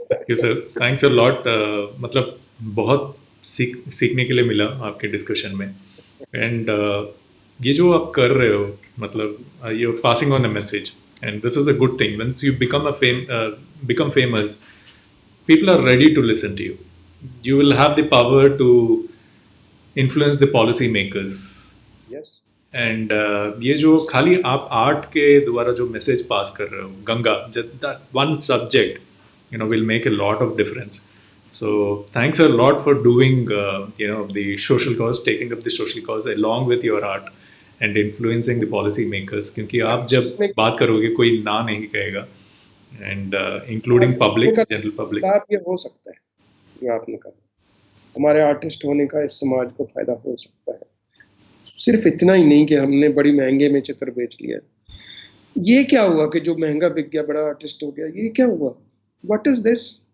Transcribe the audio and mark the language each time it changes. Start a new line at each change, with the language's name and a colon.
English: Yes sir, thanks a lot.
Hindi: मतलब बहुत सीखने के लिए मिला आपके डिस्कशन में।
English: and
Hindi: ये जो आप कर रहे हो, मतलब
English: You are passing on a message, and this is a good thing. Once you become famous, people are ready to listen to you. You will have the power to influence the policy makers. Yes,
Hindi: and ये जो खाली आप art के द्वारा जो message pass कर रहे हो, Ganga,
English: That one subject will make a lot of difference. So thanks a lot for doing the social cause, taking up the social cause along with your art and influencing the policy makers.
Hindi: क्योंकि आप जब बात करोगे कोई ना नहीं कहेगा,
English: and including public, general public.
Hindi: लाभ ये हो सकता है जो आपने कहा, हमारे आर्टिस्ट होने का इस समाज को फायदा हो सकता है। सिर्फ इतना ही नहीं कि हमने बड़ी महंगे में चित्र बेच लिया। ये क्या हुआ कि जो महंगा बिक गया बड़ा आर्टिस्ट हो गया, ये क्या हुआ?
English: What is this?